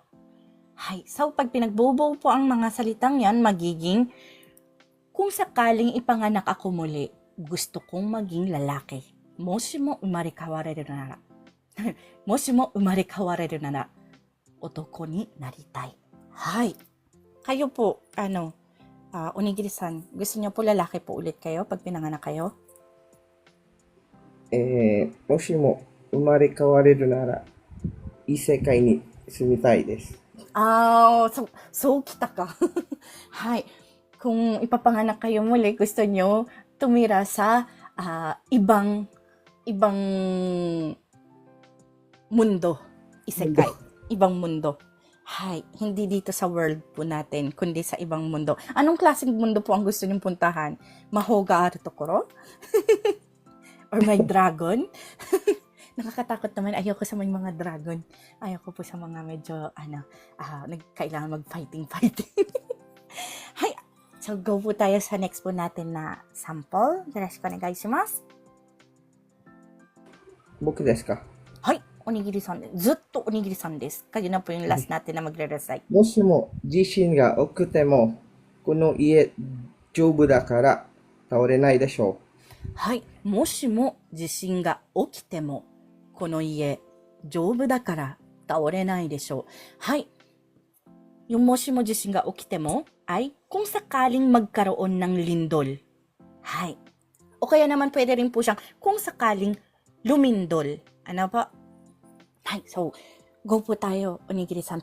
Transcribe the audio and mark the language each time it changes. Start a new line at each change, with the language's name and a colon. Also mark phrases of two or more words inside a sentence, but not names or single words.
Filipino: Hay, so pag pinagbubuo po ang mga salitang yan, magiging kung sakaling ipanganak ako muli, gusto kong maging lalaki.
Japanese: もしも生まれ変われるなら。もしも生まれ変われるなら、男になりたい.
Filipino: Hay. Kayo po, Onigiri-san, gusto niyo po lalaki po ulit kayo pag pinanganak kayo?
Japanese: もしも生まれ変われるなら異世界に住みたいです。そうきたか。はい。
Filipino: kung ipapanganak kayo muli, gusto nyo tumira sa ibang mundo. Isekai. Ibang mundo. Hay, hindi dito sa world po natin, kundi sa ibang mundo. Anong klaseng mundo po ang gusto nyong puntahan?
Japanese: 魔法があるところ?
Filipino: Or may dragon? Nakakatakot naman. Ayoko sa may mga dragon. Ayoko po sa mga medyo, kailangan mag-fighting. Hay, so go po tayo sa next po natin na sample.
Japanese: よろしくお願いします. 僕ですか。はい、おにぎりさんです。ずっとおにぎりさんです。
Filipino: Kayo na po yung last natin na magre-recite.
Japanese: もしも地震が起きても、この家丈夫だから倒れないでしょはい、もしも地震が起きても、この家丈夫だから倒れないでしょう。
Filipino: Hay, yung
Japanese: もしも地震が起きて
Filipino: ay kung sakaling magkaroon ng lindol. Hay. O kaya naman pwede rin po siyang kung sakaling lumindol. Ano po? Hay, so go po tayo, Onigiri-san.